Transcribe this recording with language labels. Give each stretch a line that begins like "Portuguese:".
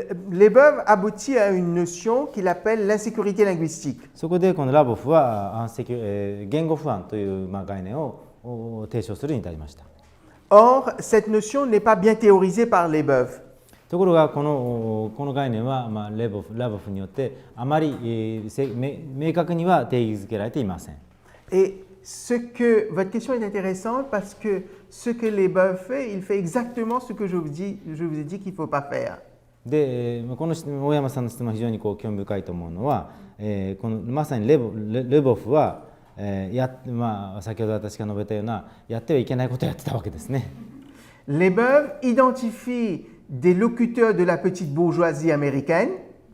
French: Leboeuf aboutit à une notion qu'il appelle l'insécurité linguistique.
Japanese: そこでこのラボフは言語不安という概念を提唱するに至りました。
French: Or, cette notion n'est pas bien théorisée par Leboeuf.
Japanese: ところがこの概念はラボフによってあまり明確には定義づけられていません。
French: Et votre question est intéressante parce que ce que Leboeuf fait, il fait exactement ce que je vous ai dit qu'il ne faut pas faire.
Japanese: で、この大山さんの質問は非常に興味深いと思うのは、このまさにレボフは、先ほど私が述べたようなやってはいけないことをやってたわけですね。
French: Lesboeuf identifie des locuteurs de la petite bourgeoisie américaine